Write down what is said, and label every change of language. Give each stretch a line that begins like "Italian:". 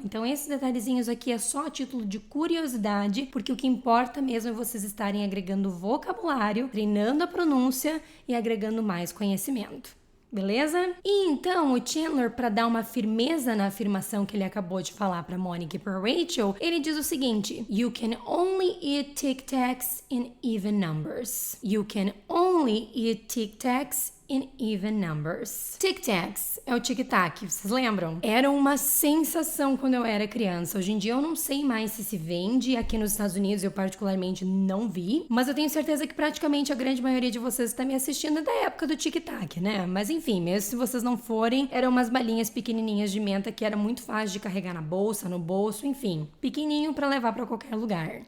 Portuguese: Então, esses detalhezinhos aqui é só a título de curiosidade, porque o que importa mesmo é vocês estarem agregando vocabulário, treinando a pronúncia e agregando mais conhecimento. Beleza? E então, o Chandler, para dar uma firmeza na afirmação que ele acabou de falar para Mônica e para Rachel, ele diz o seguinte:
English: You can only eat Tic Tacs in even numbers. You can only eat Tic Tacs in even numbers.
Portuguese: Tic Tacs é o tic-tac, vocês lembram? Era uma sensação quando eu era criança. Hoje em dia eu não sei mais se vende. Aqui nos Estados Unidos eu particularmente não vi, mas eu tenho certeza que praticamente a grande maioria de vocês está me assistindo da época do tic-tac, né? Mas enfim, mesmo se vocês não forem, eram umas balinhas pequenininhas de menta que era muito fácil de carregar na bolsa, no bolso, enfim, pequenininho para levar para qualquer lugar.